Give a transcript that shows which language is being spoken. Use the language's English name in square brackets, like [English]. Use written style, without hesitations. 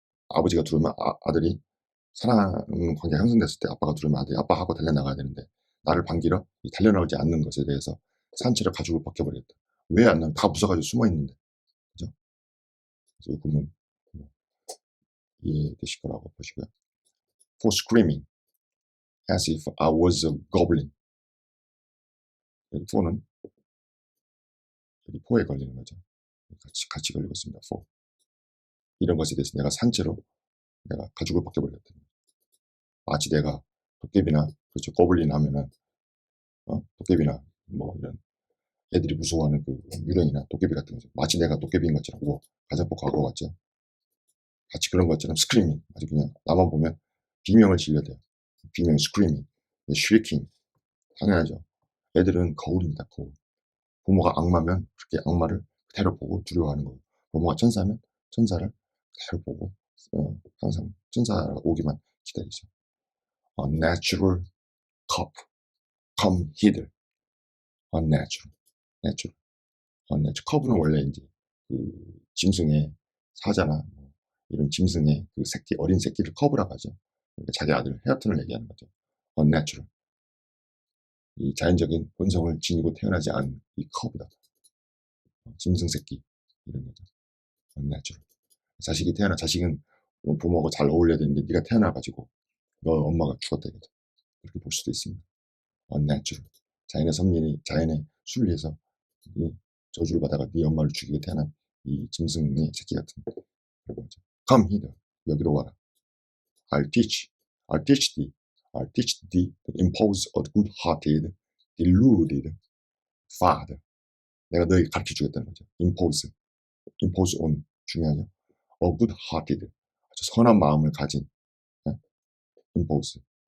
[Korean] 아버지가 들어오면 아들이 사랑하는 관계가 형성됐을 때 아빠가 들어오면 아들이 아빠하고 달려나가야 되는데 나를 반기러 달려나오지 않는 것에 대해서 산채로 가죽을 벗겨버리겠다. 왜 안 나면 다 무서워가지고 숨어 있는데. 그죠? 그래서 이 구문 이해되실 거라고 보시고요. [English] For screaming as if I was a goblin. [Korean] 여기 for는 여기 for에 걸리는 거죠. 같이 걸리고 있습니다. for. 이런 것에 대해서 내가 산채로 내가 가죽을 벗겨버리겠다. 마치 내가 도깨비나 그렇죠. 고블린 하면은 도깨비나 뭐 이런 애들이 무서워하는 그 유령이나 도깨비 같은 거죠. 마치 내가 도깨비인 것처럼 뭐 가자포 과거 같죠. 같이 그런 것처럼 스크리밍 아주 그냥 나만 보면 비명을 질러대요. 비명 스크리밍, 슈리킹 당연하죠. 애들은 거울입니다. 거울. 부모가 악마면 그렇게 악마를 그대로 보고 두려워하는 거고 부모가 천사면 천사를 그대로 보고 항상 천사가 오기만 기다리죠. [English] Unnatural cop, come hither. Unnatural, natural, unnatural. [Korean] 컵은 원래 이제 그 짐승의 사자나 뭐 이런 짐승의 그 새끼 어린 새끼를 컵이라고 하죠. 그러니까 자기 아들 헤어턴을 얘기하는 거죠. [English] unnatural. [Korean] 이 자연적인 본성을 지니고 태어나지 않은 이 컵이다. 짐승 새끼 이런 거죠. unnatural. 자식은 부모하고 잘 어울려야 되는데 네가 태어나가지고 너 엄마가 죽었다 이거죠. 그렇게 볼 수도 있습니다. [English] unnatural. [Korean] 자연의 순리에서 이 저주를 받아가 네 엄마를 죽이고 태어난 이 짐승의 새끼 같은 그런 거죠. [English] Come hither. [Korean] 여기로 와라. [English] I'll teach. I'll teach thee. I'll teach thee to impose a good-hearted, deluded father. [Korean] 내가 너에게 가르쳐 주겠다는 거죠. [English] impose. impose on. [Korean] 중요하죠. [English] a good-hearted. [Korean] 아주 선한 마음을 가진 impose.